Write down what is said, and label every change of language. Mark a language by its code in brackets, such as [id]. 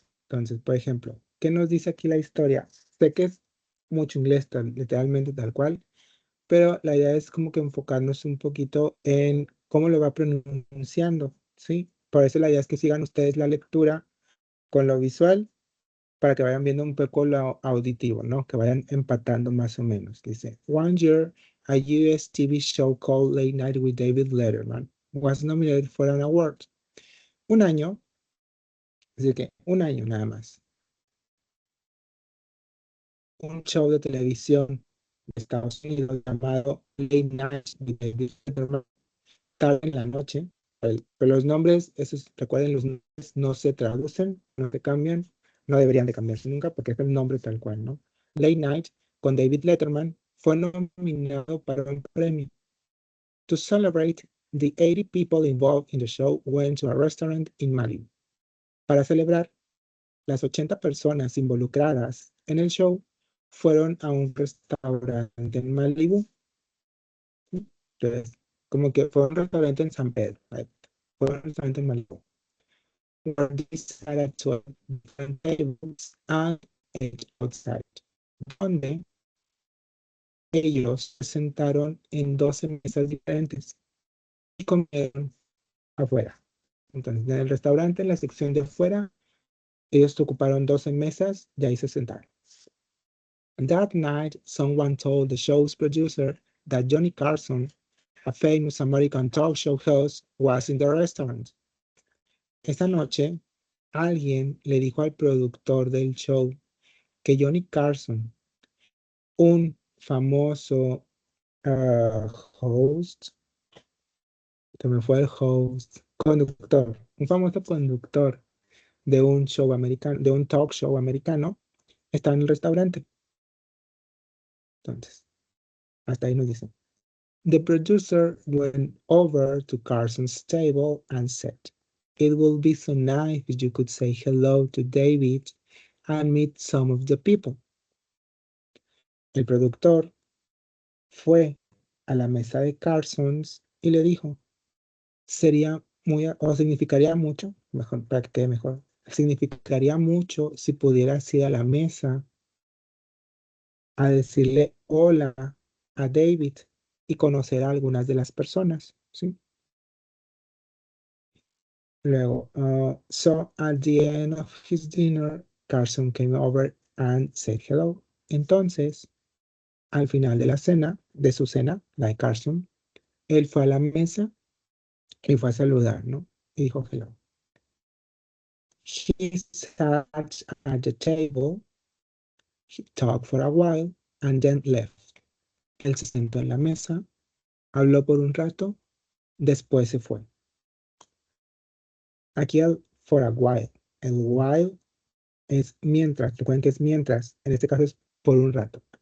[es] Entonces, por ejemplo, ¿qué nos dice aquí la historia? Sé que es mucho inglés, literalmente tal cual, pero la idea es como que enfocarnos un poquito en cómo lo va pronunciando, ¿sí? Por eso la idea es que sigan ustedes la lectura con lo visual para que vayan viendo un poco lo auditivo, ¿no? Que vayan empatando más o menos. [en] Dice, one year, a US TV show called Late Night with David Letterman was nominated for an award. [es] Un año, así que un año nada más. Un show de televisión de Estados Unidos llamado Late Night with David Letterman, tarde en la noche. Pero los nombres, esos, recuerden, los nombres no se traducen, no se cambian, no deberían de cambiarse nunca porque es el nombre tal cual, ¿no? Late Night con David Letterman fue nominado para un premio. [en] To celebrate, the 80 people involved in the show went to a restaurant in Malibu. [es] Para celebrar, las 80 personas involucradas en el show fueron a un restaurante en Malibu. Entonces, como que fue un restaurante en San Pedro, right? Fue un restaurante en Malibu. [en] Where they sat at 12 different tables and ate outside. [es] Donde ellos se sentaron en 12 mesas diferentes y comieron afuera. Entonces, en el restaurante, en la sección de afuera, ellos ocuparon 12 mesas y ahí se sentaron. [en] That night, someone told the show's producer that Johnny Carson, a famous American talk show host, was in the restaurant. [es] Esa noche, alguien le dijo al productor del show que Johnny Carson, un famoso host, que me fue el host, conductor, un famoso conductor de un show americano, de un talk show americano, está en el restaurante. Entonces, hasta ahí nos dice. [en] The producer went over to Carson's table and said, "It would be so nice if you could say hello to David and meet some of the people." [es] El productor fue a la mesa de Carson's y le dijo, sería muy, o significaría mucho, mejor, para que quede mejor, significaría mucho si pudieras ir a la mesa a decirle hola a David y conocer a algunas de las personas, ¿sí? Luego, [en] so at the end of his dinner, Carson came over and said hello. [es] Entonces, al final de la cena, de su cena, la de Carson, él fue a la mesa y fue a saludar, ¿no? Y dijo hello. [en] He sat at the table, he talked for a while, and then left. [es] Él se sentó en la mesa, habló por un rato, después se fue. Aquí el [en] for a while. [es] El while es mientras, recuerden que es mientras, en este caso es por un rato.